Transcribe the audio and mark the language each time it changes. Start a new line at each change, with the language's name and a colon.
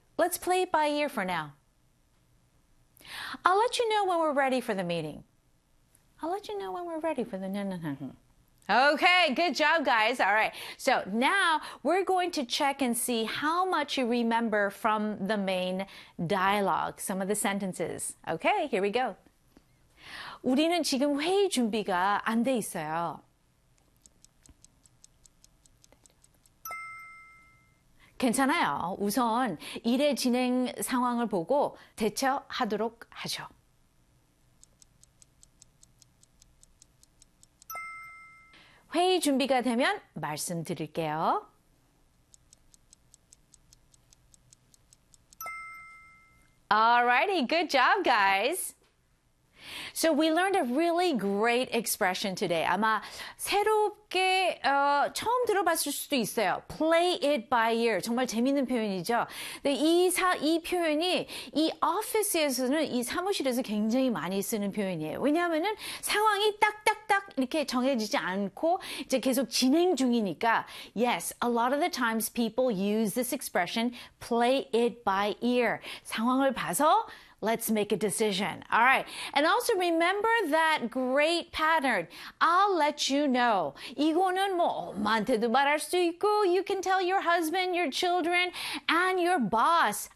English: Let's play it by ear for now. I'll let you know when we're ready for the meeting. I'll let you know when we're ready for the... Okay, good job, guys. All right. So now we're going to check and see how much you remember from the main dialogue, some of the sentences. Okay, here we go.
Korean: 우리는 지금 회의 준비가 안 돼 있어요. 괜찮아요. 우선 일의 진행 상황을 보고 대처하도록 하죠. 회의 준비가 되면 말씀드릴게요.
English: 알라이티, good job, guys. So we learned a really great expression today.
Korean: 아마 새롭게 처음 들어봤을 수도 있어요.
English: Play it by ear.
Korean: 정말 재밌는 표현이죠. 근데 이 표현이 이 office에서는 이 사무실에서 굉장히 많이 쓰는 표현이에요. 왜냐하면은 상황이 딱딱딱 이렇게 정해지지 않고 이제 계속 진행 중이니까.
English: Yes, a lot of the times people use this expression, play it by ear.
Korean: 상황을 봐서
English: let's make a decision. All right. And also remember that great pattern. I'll let you know.
Korean: 이거는 뭐 엄마한테도 말할 수 있고,
English: you can tell your husband, your children, and your boss.